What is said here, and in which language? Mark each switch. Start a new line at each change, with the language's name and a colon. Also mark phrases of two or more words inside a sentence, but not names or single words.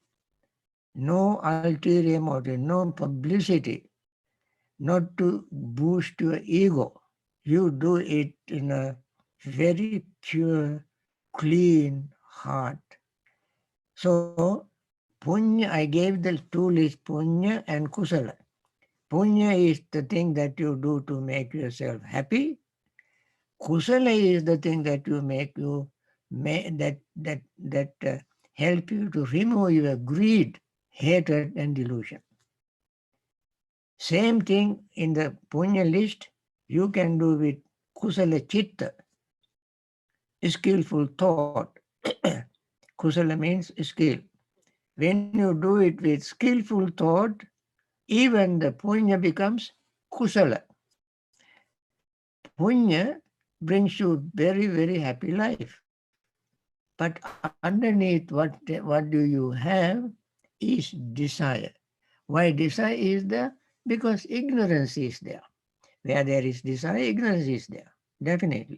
English: No ulterior motive, no publicity, not to boost your ego. You do it in a very pure, clean heart. So, punya, I gave the two lists, punya and kusala. Punya is the thing that you do to make yourself happy. Kusala is the thing that you make you that help you to remove your greed, hatred, and delusion. Same thing in the punya list you can do with
Pali: kusala chitta,
English: skillful thought. Kusala means skill. When you do it with skillful thought, even the punya becomes kusala. Punya brings you very happy life. But underneath, what do you have is desire. Why desire is there? Because ignorance is there. Where there is desire, ignorance is there, definitely.